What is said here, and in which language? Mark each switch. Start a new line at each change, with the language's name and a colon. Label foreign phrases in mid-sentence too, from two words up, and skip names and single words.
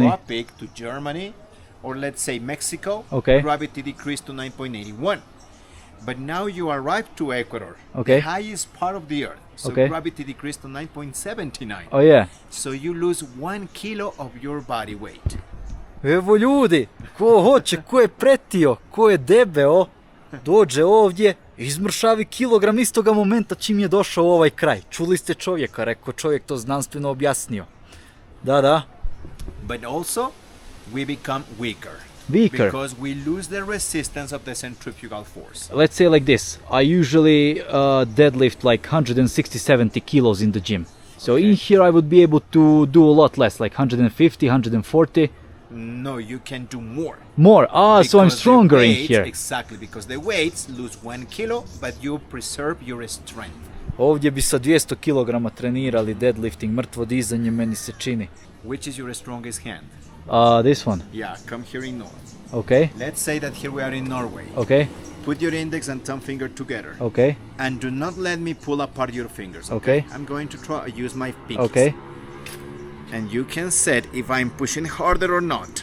English: tropic, to Germany, or let's say Mexico, Okay. gravity decreased to 9.81. But now you arrive to Ecuador, Okay. the highest part of the Earth. So Okay. gravity decreased to 9.79. Oh yeah. So you lose 1 kilo of your body weight.
Croatian: Evo ljudi, ko hoće, ko je pretio, ko je debeo, dođe ovdje i izmršavi kilogram istoga momenta čim je došao u ovaj kraj. Čuli ste čovjeka, rekao čovjek to znanstveno objasnio. Da.
English: But also, we become weaker. Weaker. Because we lose the resistance of the centrifugal force. Let's say like this, I usually deadlift like 160-70 kilos in the gym. So in here I would be able to do a lot less, like 150, 140. No, you can do more. More. So I'm Because the stronger in weights- here. Exactly, because the weights lose 1 kilo, but you preserve your strength.
Croatian: Ovdje bi sa 200 kg trenirali deadlifting, mrtvo dizanje, meni se čini.
English: Which is your strongest hand? This one. Yeah, come here in north. Okay. Let's say that here we are in Norway. Okay. Put your index and thumb finger together. Okay. And do not let me pull apart your fingers. Okay. I'm going to use my pinkies. Okay. And you can set if I'm pushing harder or not.